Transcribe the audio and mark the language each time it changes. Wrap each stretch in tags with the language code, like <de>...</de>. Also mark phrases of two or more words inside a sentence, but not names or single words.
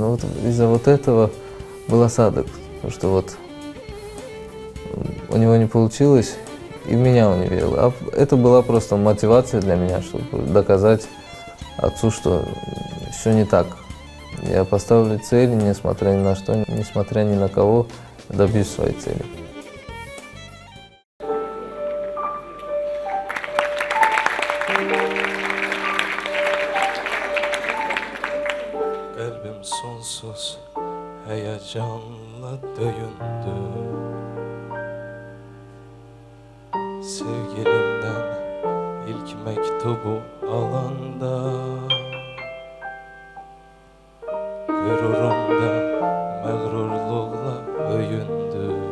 <ru>Вот из-за вот этого был осадок, потому что вот у него не получилось, и в меня он не верил. А это была просто мотивация для меня, чтобы доказать отцу, что все не так. Я поставлю цели, несмотря ни на что, несмотря ни на кого, добьюсь своей цели.</ru> <az>Kalbim sonsuz heyecanla döyündü. Sevgilimden ilk mektubu alanda, gururumda mağrurluğla öyündü.</az>